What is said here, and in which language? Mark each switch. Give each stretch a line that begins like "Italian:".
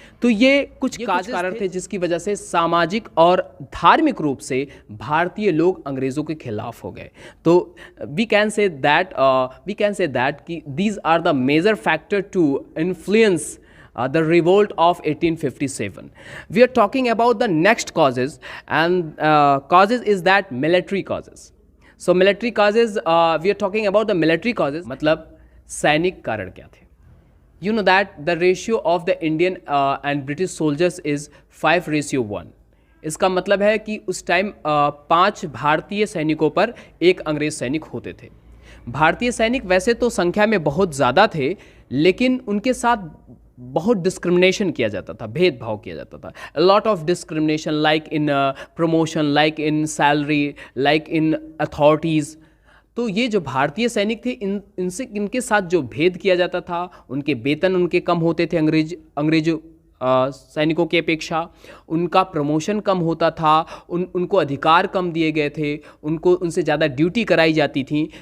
Hindi: तो ये कुछ कारण थे जिसकी वजह से सामाजिक और धार्मिक रूप से भारतीय लोग अंग्रेज़ों के खिलाफ हो गए।
English: तो we can say that कि these are the major factor to influence the revolt of 1857. We are talking about the next causes, and causes is that military causes. So military causes, we are talking about the military causes,
Hindi: मतलब सैनिक कारण क्या थे?
English: You know that the ratio of the Indian and British soldiers is 5:1.
Hindi: इसका मतलब है कि उस टाइम 5 भारतीय सैनिकों पर एक अंग्रेज सैनिक होते थे। भारतीय सैनिक वैसे तो संख्या में बहुत ज़्यादा थे, लेकिन उनके साथ बहुत डिस्क्रिमिनेशन किया जाता था, भेदभाव किया जाता था।
English: A lot of discrimination, like in promotion, like in salary, like in authorities.
Hindi: तो ये जो भारतीय सैनिक थे, इनके साथ जो भेद किया जाता था, उनके वेतन उनके कम होते थे अंग्रेज सैनिकों की अपेक्षा, उनका प्रमोशन कम होता था, उनको अधिकार कम दिए गए थे, उनसे ज़्यादा ड्यूटी कराई जाती थी।